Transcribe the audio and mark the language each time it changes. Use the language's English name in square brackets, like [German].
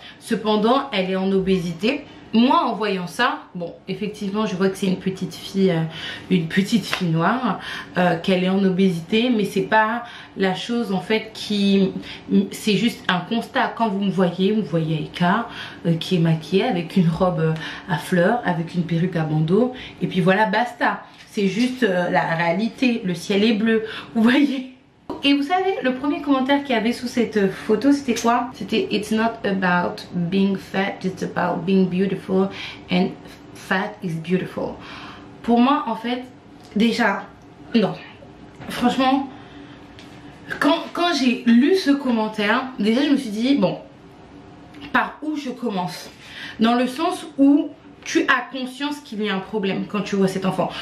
[French] Cependant elle est en obésité. Moi en voyant ça, bon effectivement je vois que c'est une petite fille noire, qu'elle est en obésité, mais c'est pas la chose en fait qui, c'est juste un constat. Quand vous me voyez Aïka qui est maquillée avec une robe à fleurs, avec une perruque à bandeau, et puis voilà basta. C'est juste la réalité, le ciel est bleu, vous voyez. Et vous savez, le premier commentaire qu'il y avait sous cette photo, c'était quoi? C'était [English] "It's not about being fat, it's about being beautiful and fat is beautiful." [French] Pour moi, en fait, déjà, non. Franchement, quand j'ai lu ce commentaire, déjà je me suis dit, bon, par où je commence? Dans le sens où tu as conscience qu'il y a un problème quand tu vois cet enfant.